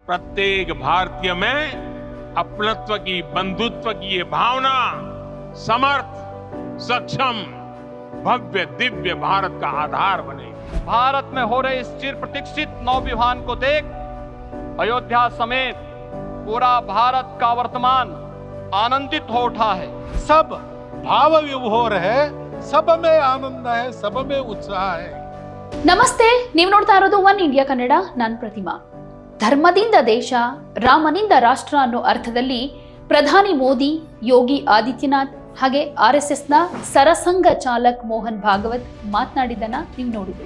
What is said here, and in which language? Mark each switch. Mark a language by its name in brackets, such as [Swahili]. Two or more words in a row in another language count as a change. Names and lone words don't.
[Hindi] प्रत्येक भारतीय में अपनत्व की, बंधुत्व की ये भावना समर्थ, सक्षम, भव्य, दिव्य भारत का आधार बने। भारत में हो रहे इस चिर प्रतीक्षित नवविवाह को देख अयोध्या समेत पूरा भारत का वर्तमान आनंदित हो उठा है। सब भाव विभोर है, सब में आनंद है, सब में उत्साह है। [Kannada] ನಮಸ್ತೆ, ನೀವು ನೋಡ್ತಾ ಇರೋದು ಒನ್ ಇಂಡಿಯಾ ಕನ್ನಡ. ನಾನು ಪ್ರತಿಮಾ. ಧರ್ಮದಿಂದ ದೇಶ, ರಾಮನಿಂದ ರಾಷ್ಟ್ರ ಅನ್ನೋ ಅರ್ಥದಲ್ಲಿ ಪ್ರಧಾನಿ ಮೋದಿ, ಯೋಗಿ ಆದಿತ್ಯನಾಥ್ ಹಾಗೆ RSSನ ಸರಸಂಘ ಚಾಲಕ್ ಮೋಹನ್ ಭಾಗವತ್ ಮಾತನಾಡಿದ್ದನ್ನ ನೀವು ನೋಡಿದ್ರಿ.